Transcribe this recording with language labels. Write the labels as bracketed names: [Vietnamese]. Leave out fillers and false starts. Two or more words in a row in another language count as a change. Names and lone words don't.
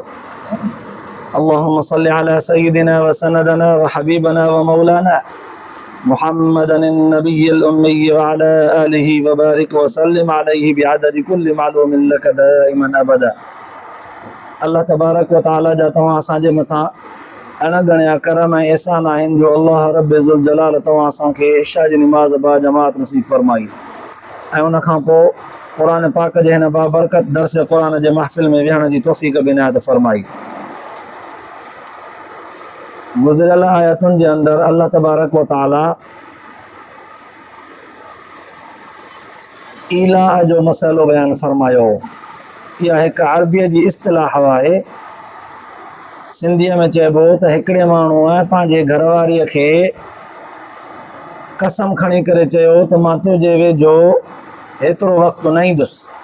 [Arabic] اللهم صل على سيدنا وسندنا وحبيبنا ومولانا محمد النبي الأمي وعلى آله وبارك وسلم عليه بعدد كل معلوم لك دائما أبدا. [Sindhi] अल्लाह तबारक व ताला जा तव्हां असांजे मथां अहिड़ा घणा करम ऐं एहसान आहिनि जो अल्लाह रब ज़ुल जलाल तव्हां असांखे इशा जी निमाज़ बा जमात नसीब फरमाई ऐं उन खां पोइ क़ुरान पाक जे हिन बाबरकत दर्स क़ुरान जे महफ़िल में विहण जी तौफ़ीक़ बि इनायत फरमाई। गुज़िरियल आयतुनि जे अंदरि अल्लाह तबारक व ताला इलाह जो मसइलो बयानु फरमायो। इहा हिकु अरबीअ जी इस्तिलाह आहे। सिंधीअ में चइबो त हिकिड़े माण्हूअ पंहिंजे घरवारीअ खे कसम खणी करे चयो त मां तुंहिंजे वेझो एतिरो वक़्तु न ईंदुसि।